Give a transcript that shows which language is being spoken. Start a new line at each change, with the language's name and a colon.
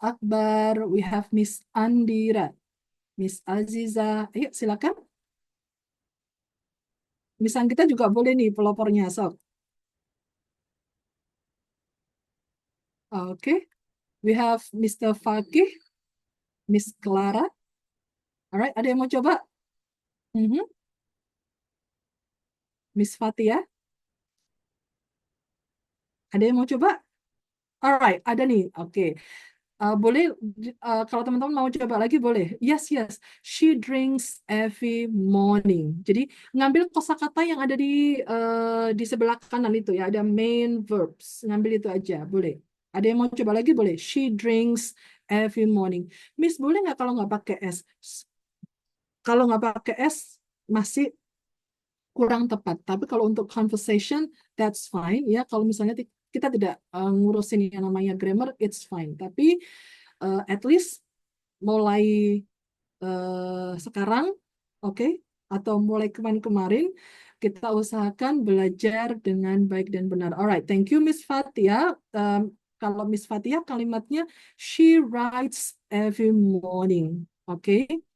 English: Akbar, we have Miss Andira, Miss Aziza.
Indonesian: Ayo, silakan. Miss Anggita juga boleh nih pelopornya, sok.
English: Oke. We have Mr. Fakih, Miss Clara.
Indonesian: Alright, ada yang mau coba? Mhm. Miss Fatia. Ada yang mau coba? Alright, ada nih. Oke. Boleh, kalau teman-teman mau coba lagi boleh.
English: Yes, yes. She drinks every morning.
Indonesian: Jadi ngambil kosakata yang ada di sebelah kanan itu ya, ada main verbs. Ngambil itu aja, boleh. Ada yang mau coba lagi boleh.
English: She drinks every morning.
Indonesian: Miss, boleh nggak kalau nggak pakai S? Kalau nggak pakai S masih kurang tepat. Tapi kalau untuk conversation,
English: that's fine ya.
Indonesian: Kalau misalnya kita tidak ngurusin yang namanya grammar,
English: it's fine.
Indonesian: Tapi at least mulai sekarang, oke, atau mulai kemarin-kemarin, kita usahakan belajar dengan baik dan benar.
English: Alright, thank you Miss Fatia.
Indonesian: Kalau Miss Fatia kalimatnya
English: she writes every morning,
Indonesian: oke?